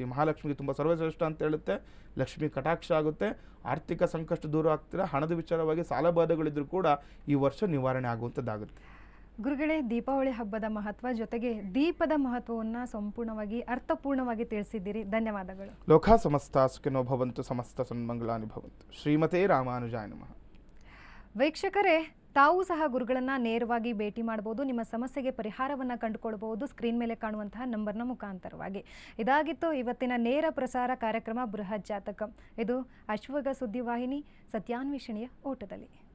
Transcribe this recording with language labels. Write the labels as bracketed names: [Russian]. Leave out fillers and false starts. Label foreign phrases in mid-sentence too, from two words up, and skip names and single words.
[Kannada] ಮಹಾಲಕ್ಷ್ಮಿಗೆ ತುಂಬ ಸರ್ವಶ್ರೇಷ್ಠ ಅಂತ ಹೇಳುತ್ತೆ. ಲಕ್ಷ್ಮಿ ಕಟಾಕ್ಷ ಆಗುತ್ತೆ, ಆರ್ಥಿಕ ಸಂಕಷ್ಟ ದೂರ ಆಗ್ತೀರಾ, ಹಣದ ವಿಚಾರವಾಗಿ ಸಾಲಬಾಧೆಗಳಿದ್ರೂ ಕೂಡ ಈ ವರ್ಷ ನಿವಾರಣೆ ಆಗುವಂಥದ್ದಾಗುತ್ತೆ. ಗುರುಗಳೇ, ದೀಪಾವಳಿ ಹಬ್ಬದ ಮಹತ್ವ ಜೊತೆಗೆ ದೀಪದ ಮಹತ್ವವನ್ನು ಸಂಪೂರ್ಣವಾಗಿ ಅರ್ಥಪೂರ್ಣವಾಗಿ ತಿಳಿಸಿದ್ದೀರಿ. ಧನ್ಯವಾದಗಳು. [Sanskrit] ಲೋಕ ಸಮಸ್ತ ಸುಖಿನೋ ಭವಂತು, ಸಮಸ್ತ ಸನ್ಮಂಗಳಾನಿ ಭವಂತು. ಶ್ರೀಮತೇ ರಾಮಾನುಜಾಯ ನಮಃ. [Kannada] ವೀಕ್ಷಕರೇ, ತಾವು ಸಹ ಗುರುಗಳನ್ನು ನೇರವಾಗಿ ಭೇಟಿ ಮಾಡಬಹುದು. ನಿಮ್ಮ ಸಮಸ್ಯೆಗೆ ಪರಿಹಾರವನ್ನು ಕಂಡುಕೊಳ್ಬಹುದು ಸ್ಕ್ರೀನ್ ಮೇಲೆ ಕಾಣುವಂತಹ ನಂಬರ್ನ ಮುಖಾಂತರವಾಗಿ. ಇದಾಗಿತ್ತು ಇವತ್ತಿನ ನೇರ ಪ್ರಸಾರ ಕಾರ್ಯಕ್ರಮ ಬೃಹತ್ ಜಾತಕ. ಇದು ಅಶ್ವಗ ಸುದ್ದಿವಾಹಿನಿ ಸತ್ಯಾನ್ವೇಷಣೆಯ ಓಟದಲ್ಲಿ.